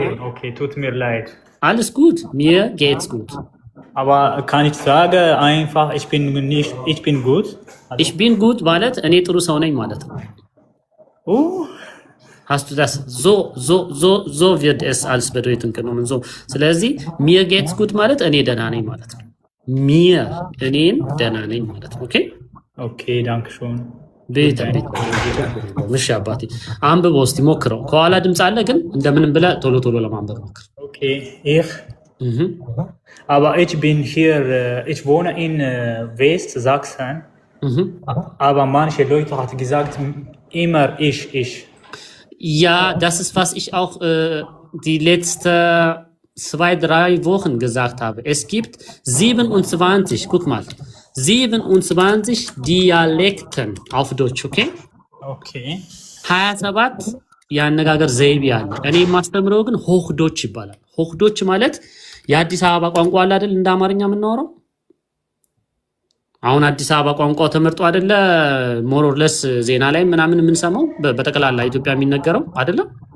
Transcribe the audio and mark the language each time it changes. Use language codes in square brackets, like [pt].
[de] Okay, tut mir leid. Alles gut, mir geht's gut. Aber kann ich sagen einfach, ich bin gut? Also, ich bin gut [am] ማለት እኔ ጥሩ ሰው ነኝ ማለት ነው። [de] Hast du das so wird es als Bedeutung genommen. So. [am] ስለዚህ [de] mir geht's gut [am] ማለት እኔ ደህና ነኝ ማለት ነው። mir እኔን ደህና ነኝ ማለት ነው። ኦኬ [de] Okay, danke schön. [am] ቤት ምሽ አባቴ አንብበው እስቲ ሞክረው። ከኋላ ድምፅ አለ ግን እንደምንም ብለህ ቶሎ ለማንበብ ሞክር። [de] Okay, aber ich bin hier, ich wohne in Westsachsen, aber manche Leute haben gesagt, immer ich. Ja, das ist, was ich auch die letzten 2-3 Wochen gesagt habe. Es gibt 27, guck mal, 27 Dialekten auf Deutsch, okay? Okay. [am] 27 የአነጋገር ዘይቤ አለ። እኔ የማስተምረው ግን ሆህዶች ይባላል። ሆህዶች ማለት የአዲስ አበባ ቋንቋ አለ አይደል? እንደ አማርኛ የምናወራው አሁን አዲስ አበባ ቋንቋው ተመርጦ አይደለ? ሞሮርለስ ዜና ላይ ምናምን የምንሰማው በጠቅላላ ኢትዮጵያ የሚነገረው አይደለም?